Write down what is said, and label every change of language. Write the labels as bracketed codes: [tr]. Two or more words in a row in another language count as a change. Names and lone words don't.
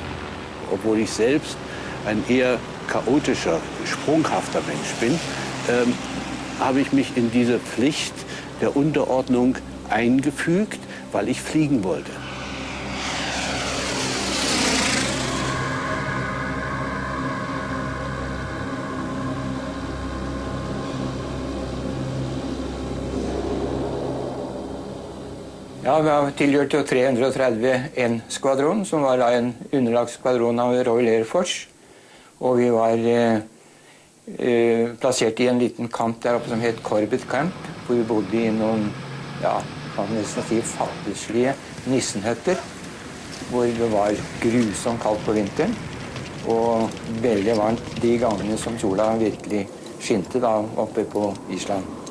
[de] Obwohl ich selbst ein eher chaotischer, sprunghafter Mensch bin, habe ich mich in diese Pflicht der Unterordnung eingefügt, weil ich fliegen wollte. [no] Ja, vi tilhørte jo 331 skvadron, som var en underlagsskvadron av Royal Air Force. Og vi var plassert i en liten kamp der oppe som het Corbett Camp, hvor vi bodde i noen, ja, kan nesten si fattigslige nissenhøtter, hvor det var grusomt kaldt på vinteren, og veldig varmt de gangene som sola virkelig skinte da oppe på Island.